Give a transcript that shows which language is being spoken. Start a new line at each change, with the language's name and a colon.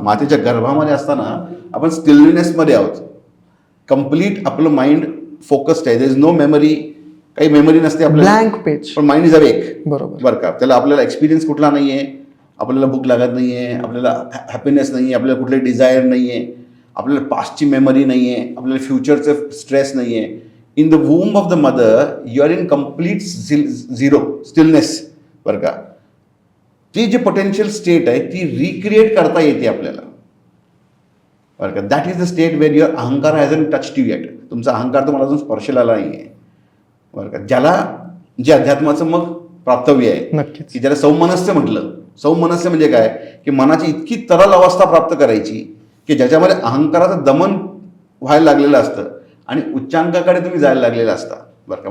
Marathi: मातेच्या गर्भामध्ये असताना आपण स्टिलनेस मध्ये आहोत. कम्प्लीट आपलं माइंड फोकस्ड आहे.
English: there is no memory,
Marathi: काही मेमरी नसते आपल्याला,
English: Blank page. पण mind is awake.
Marathi: बरोबर. बरं का. त्याला आपल्याला एक्सपिरियन्स कुठला नाहीये, आपल्याला भूक लागत नाहीये, आपल्याला हॅपीनेस नाहीये, आपल्याला कुठले डिझायर नाहीये, आपल्याला पास्टची मेमरी नाहीये, आपल्याला फ्युचरचं स्ट्रेस नाहीये.
English: In the womb of the mother you are in complete zero stillness.
Marathi: बरं का. ती जी पोटेन्शियल स्टेट आहे ती रिक्रिएट करता येते आपल्याला. बरं का.
English: That is the state where your अहंकार hasn't touched you yet.
Marathi: तुमचा अहंकार तुम्हाला अजून स्पर्शला नाही आहे. बरं का. ज्याला जे अध्यात्माचं मग प्राप्तव्य आहे, नक्कीच. की ज्याला सौमनस्य म्हटलं. सौमनस्य म्हणजे काय, की मनाची इतकी तरल अवस्था प्राप्त करायची की ज्याच्यामध्ये अहंकाराचं दमन व्हायला लागलेलं असतं आणि उच्चांकाकडे तुम्ही जायला लागलेला असता. बरं का.